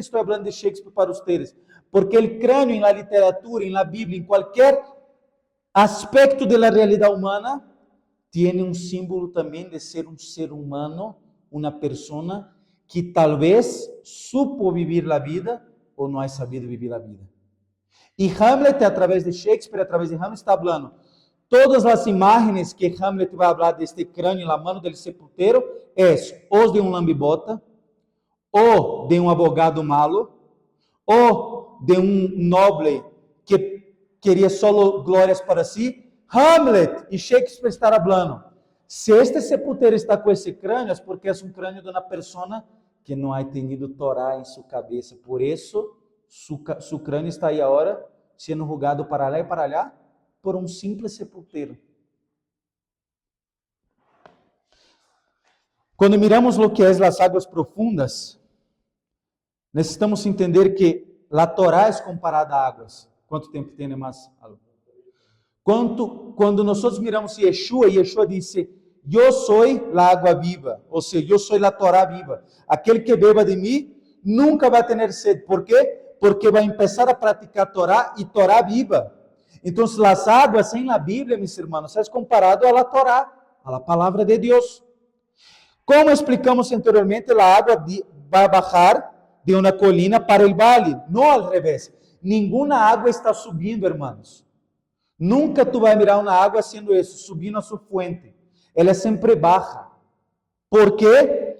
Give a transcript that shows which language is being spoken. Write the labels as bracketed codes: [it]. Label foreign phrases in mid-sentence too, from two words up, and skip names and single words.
[es] Estoy hablando de Shakespeare para ustedes. Porque el cráneo en la literatura, en la Biblia, en cualquier aspecto de la realidad humana, tiene un símbolo también de ser un ser humano, una persona que tal vez supo vivir la vida o no ha sabido vivir la vida. Y Hamlet, a través de Shakespeare, a través de Hamlet, está hablando. [pt] Todas as imagens que Hamlet vai falar deste crânio na mão do sepulteiro é os de um lambibota, ou de um [es] abogado malo, [pt] ou de um noble que queria só glórias para si. Hamlet e Shakespeare estão falando. Se este sepulteiro está com esse crânio, é porque é um crânio de uma pessoa que não [es] ha tenido [pt] Torá em sua cabeça. Por isso, seu crânio está aí agora, sendo julgado para lá e para lá, por um simples sepulteiro. Quando miramos o que é as águas profundas, necessitamos entender que a Torá é comparada a águas. Quanto tempo tem mais? Quando nós miramos Yeshua, Yeshua disse, eu sou a água viva, ou seja, eu sou a Torá viva. Aquele que beba de mim nunca vai ter sede. Por quê? Porque vai começar a praticar Torá e Torá viva. Então, as águas em la Bíblia, meus irmãos, é comparado [es] a la [pt] Torá, [es] a la [pt] palavra de Deus. Como explicamos anteriormente, a água vai bajar de uma colina para o vale, não ao revés. Nenhuma água está subindo, irmãos. Nunca tu vai mirar uma água sendo isso, subindo a sua fuente. Ela sempre baja. Por quê?